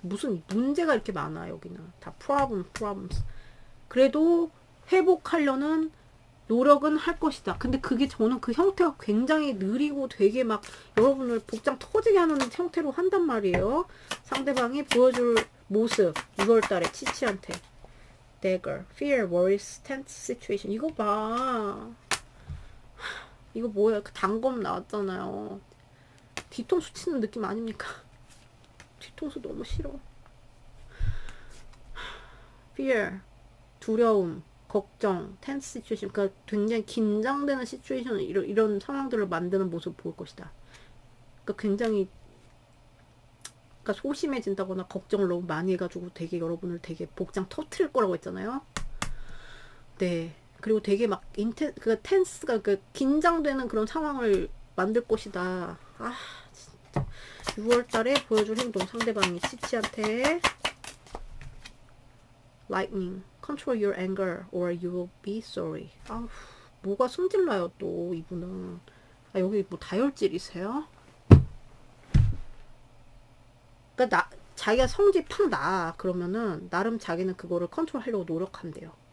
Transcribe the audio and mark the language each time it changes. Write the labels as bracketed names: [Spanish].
[Korean] 무슨 문제가 이렇게 많아 여기는 다 problems. 그래도 회복하려는 노력은 할 것이다. 근데 그게 저는 그 형태가 굉장히 느리고 되게 막 여러분을 복장 터지게 하는 형태로 한단 말이에요. 상대방이 보여줄 모습 6월달에 치치한테 [English] dagger, fear, worries, tense situation. [Korean] 이거 봐. 이거 뭐야? 그 단검 나왔잖아요. 뒤통수 치는 느낌 아닙니까? 뒤통수 너무 싫어. [English] fear, [Korean] 두려움, 걱정, [English] tense situation. [Korean] 그러니까 굉장히 긴장되는 시츄에이션, 이런 상황들을 만드는 모습을 볼 것이다. 그러니까 굉장히, 그러니까 소심해진다거나 걱정을 너무 많이 해가지고 되게 여러분을 되게 복장 터트릴 거라고 했잖아요. 네. 그리고 되게 막 그 텐스가 그 긴장되는 그런 상황을 만들 것이다. 아 진짜 6월달에 보여줄 행동, 상대방이 치치한테 [English] lightning, control your anger or you will be sorry. [Korean] 아우 뭐가 승질나요 또 이분은. 아 여기 뭐 다혈질이세요? 그러니까 자기가 성질 팍 나 그러면은 나름 자기는 그거를 컨트롤하려고 노력한대요.